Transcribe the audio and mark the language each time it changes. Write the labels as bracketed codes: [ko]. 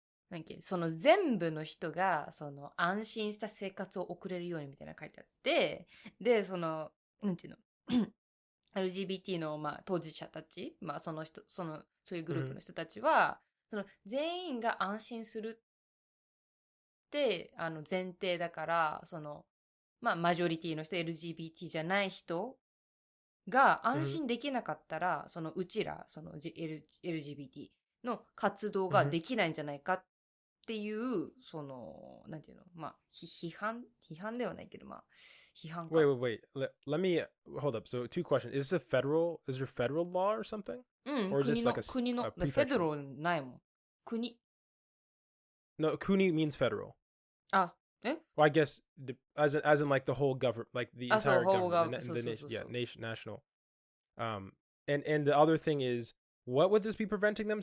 [ja] なんかその全部の人がその安心した生活を送れるようにみたいなの書いてあって、で、その、なんていうのLGBT のまあ当事者たち、まあその人、そういうグループの人たちは、その全員が安心するって前提だから、その、まあマジョリティの人、LGBT じゃない人が安心できなかったら、そのうちら、その、LGBT の活動ができないんじゃないかっていう、その、なんていうの、まあ、批判ではないけど、まあ、批判か。 [en] wait. Let me hold up. So 2 questions. Is there federal law or something? [ja] うん、 [en] Or is this like [ja] 国の、フェドロないもん。国。 [en] No, kuni means federal. [ja] あ、え [en] Well, I guess as in like the whole government, like the entire whole government, the nation, yeah, nation, national. And the other thing is, what would this be preventing them?